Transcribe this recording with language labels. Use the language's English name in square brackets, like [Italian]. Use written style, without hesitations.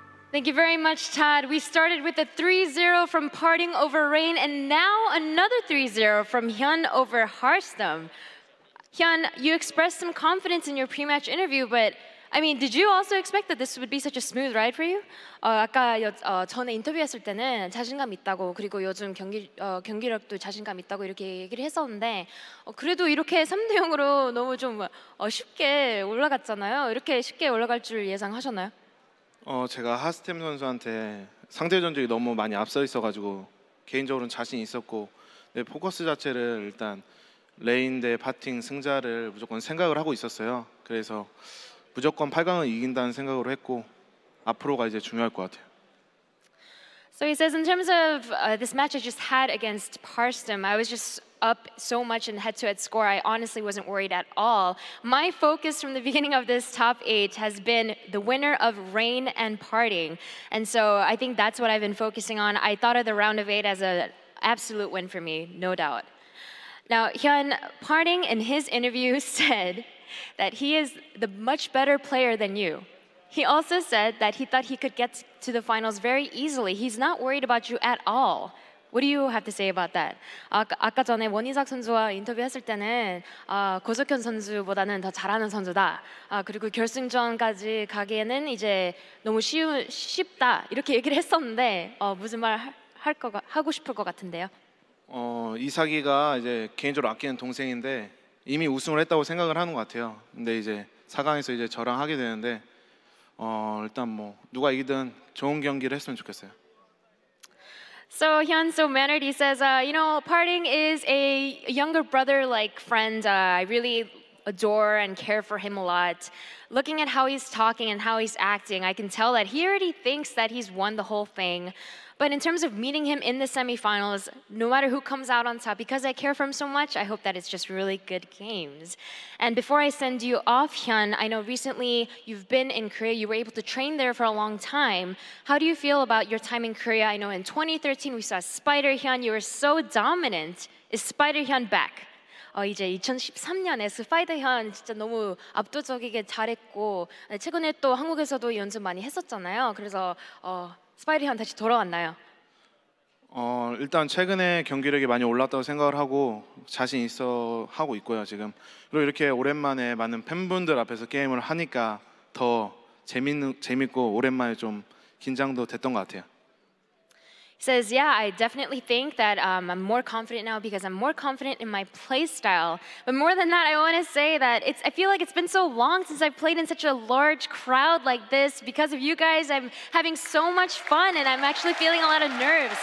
[English] Thank you very much, Todd. We started with a 3-0 from Parting over Rain, and now another 3-0 from HyuN over Harstem. HyuN, you expressed some confidence in your pre-match interview, but I mean, did you also expect that this would be such a smooth ride for you? [Korean] 아까 전에 인터뷰했을 때는 자신감 있다고, 그리고 요즘 경기력도 자신감 있다고 이렇게 얘기를 했었는데 그래도 이렇게 3대 0으로 너무 좀 쉽게 올라갔잖아요. 이렇게 쉽게 올라갈 줄 예상하셨나요? 제가 하스템 선수한테 상대 전적이 너무 많이 앞서 있어가지고 개인적으로는 자신 있었고 포커스 자체를 일단 레인 대 파팅 승자를 무조건 생각을 하고 있었어요. 그래서 무조건 8강을 이긴다는 생각으로 했고 앞으로가 이제 중요할 것 같아요. [English] So he says, in terms of this match I just had against Harstem, I was just up so much in head-to-head score, I honestly wasn't worried at all. My focus from the beginning of this top 8 has been the winner of Rain and Parting. And so I think that's what I've been focusing on. I thought of the round of 8 as an absolute win for me, no doubt. Now, HyuN, Parting in his interview said that he is the much better player than you. He also said that he thought he could get to the finals very easily. He's not worried about you at all. What do you have to say about that? [Korean] 아까 전에 원희삭 선수와 인터뷰했을 때는 고석현 선수보다는 더 잘하는 선수다. 그리고 결승전까지 가기에는 이제 너무 쉽다 이렇게 얘기를 했었는데 무슨 말 하고 싶을 것 같은데요? 이삭이가 이제 개인적으로 아끼는 동생인데 이미 우승을 했다고 생각을 하는 것 같아요. 근데 이제 4강에서 이제 저랑 하게 되는데 일단 뭐 누가 이기든 좋은 경기를 했으면 좋겠어요. [English] So HyuN so mannered, he says, you know, parting is a younger brother-like friend. I really adore and care for him a lot. Looking at how he's talking and how he's acting, I can tell that he already thinks that he's won the whole thing. But in terms of meeting him in the semifinals, no matter who comes out on top, because I care for him so much, I hope that it's just really good games. And before I send you off, HyuN, I know recently you've been in Korea. You were able to train there for a long time. How do you feel about your time in Korea? I know in 2013 we saw Spider HyuN. You were so dominant. Is Spider HyuN back? [Korean] 이제 2013년에 스파이더 HyuN 진짜 너무 압도적이게 잘했고 최근에 또 한국에서도 연습 많이 했었잖아요. 그래서 스파이더 HyuN 다시 돌아왔나요? 일단 최근에 경기력이 많이 올랐다고 생각을 하고 자신 있어 하고 있고요 지금. 그리고 이렇게 오랜만에 많은 팬분들 앞에서 게임을 하니까 더 재밌고 오랜만에 좀 긴장도 됐던 것 같아요. [English] He says, yeah, I definitely think that I'm more confident now because I'm more confident in my play style. But more than that, I want to say that I feel like it's been so long since I've played in such a large crowd like this. Because of you guys, I'm having so much fun and I'm actually feeling a lot of nerves.